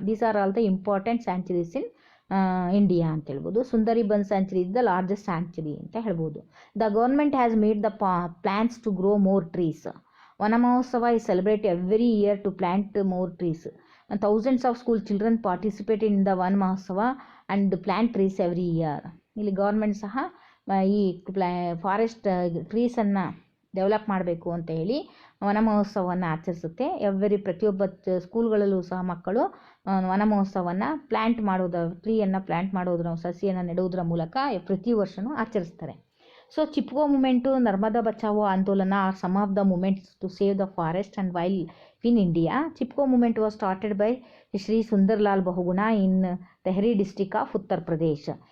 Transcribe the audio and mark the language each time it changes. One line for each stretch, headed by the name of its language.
English: These are all the important sanctuaries in India
Kannada: ಅಂತ ಹೇಳ್ಬೋದು.
English: Sundarban sanctuary is the largest sanctuary
Kannada: ಅಂತ ಹೇಳ್ಬೋದು.
English: The government has made the plans to grow more trees. Vana Mahotsav is celebrated every year to plant more trees. And thousands of school children participate in the Vana Mahotsav and plant trees every year.
Kannada: ಇಲ್ಲಿ government ಸಹ ಈ forest ಟ್ರೀಸನ್ನು develop ಮಾಡಬೇಕು ಅಂತ ಹೇಳಿ ವನ ಮಹೋತ್ಸವವನ್ನು ಆಚರಿಸುತ್ತೆ. ಪ್ರತಿಯೊಬ್ಬ ಸ್ಕೂಲ್ಗಳಲ್ಲೂ ಸಹ ಮಕ್ಕಳು ವನ ಮಹೋತ್ಸವವನ್ನು ಟ್ರೀಯನ್ನು ಪ್ಲ್ಯಾಂಟ್ ಮಾಡೋದ್ರ, ಸಸಿಯನ್ನು ನೆಡುವುದರ ಮೂಲಕ ಪ್ರತಿ ವರ್ಷವೂ ಆಚರಿಸ್ತಾರೆ.
English: So Chipko movement, Narmada Bachao Andolana are some of the movements to save the forest and wildlife in India. Chipko movement was started by Shri Sundarlal Bahuguna in Tehri district of Uttar Pradesh.